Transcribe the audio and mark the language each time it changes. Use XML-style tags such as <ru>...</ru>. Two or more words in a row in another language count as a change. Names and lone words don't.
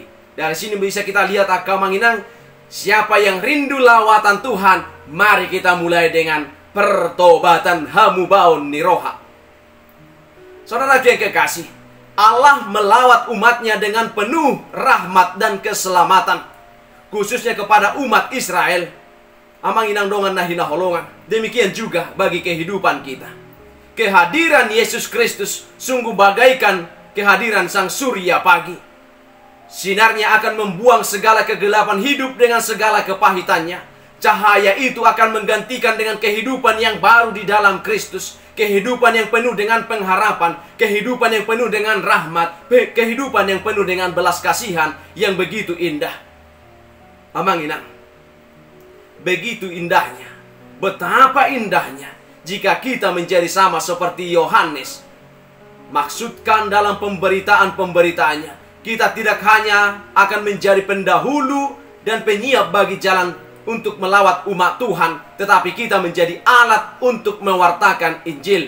<id>Dari sini bisa kita lihat akamanginang, siapa yang rindu lawatan Tuhan, mari kita mulai dengan pertobatan</id> <bbc>hamubaun niroha.</bbc> <id>Saudara yang kekasih, Allah melawat umatnya dengan penuh rahmat dan keselamatan, khususnya kepada umat Israel.</id> <bbc>Amang inang dongan nahina holongan.</bbc> <id>Demikian juga bagi kehidupan kita. Kehadiran Yesus Kristus sungguh bagaikan kehadiran sang surya pagi. Sinarnya akan membuang segala kegelapan hidup dengan segala kepahitannya. Cahaya itu akan menggantikan dengan kehidupan yang baru di dalam Kristus. Kehidupan yang penuh dengan pengharapan. Kehidupan yang penuh dengan rahmat. Kehidupan yang penuh dengan belas kasihan yang begitu indah.</id> <bbc>Amang inang,</bbc> <id>begitu indahnya. Betapa indahnya jika kita menjadi sama seperti Yohanes. Maksudkan dalam pemberitaan-pemberitaannya, kita tidak hanya akan menjadi pendahulu dan penyiap bagi jalan untuk melawat umat Tuhan, tetapi kita menjadi alat untuk mewartakan Injil.</id>